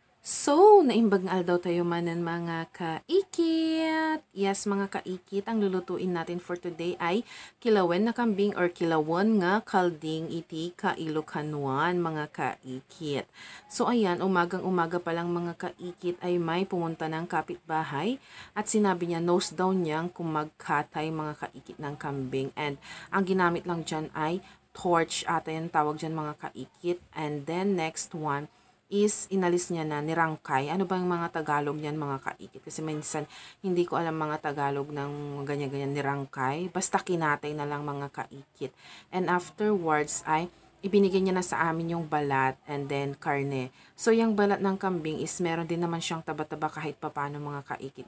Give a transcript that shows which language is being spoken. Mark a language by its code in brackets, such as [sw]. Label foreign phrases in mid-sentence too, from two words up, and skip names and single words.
[ilo] So, naimbag nga aldaw tayo manan mga kaikit. [tl] Yes, mga kaikit, ang lulutuin natin [en] for today [tl] ay kilawen na kambing or [ilo] kilawon nga kalding iti kailokanuan [tl] mga kaikit. So, ayan, umagang-umaga pa lang mga kaikit ay may pumunta ng kapitbahay at sinabi niya nose down niyang kung magkatay mga kaikit ng kambing. And ang ginamit lang dyan ay torch ata yung tawag dyan mga kaikit. [en] And then next one is [tl] inalis niya na nirangkay. Ano ba yung mga Tagalog niyan mga kaikit? Kasi minsan hindi ko alam mga Tagalog ng ganyan-ganyan nirangkay. Basta kinatay na lang mga kaikit. [en] And afterwards [tl] ay ibinigay niya na sa amin yung balat and then karne. So yung balat ng kambing is meron din naman siyang taba-taba kahit papano mga kaikit.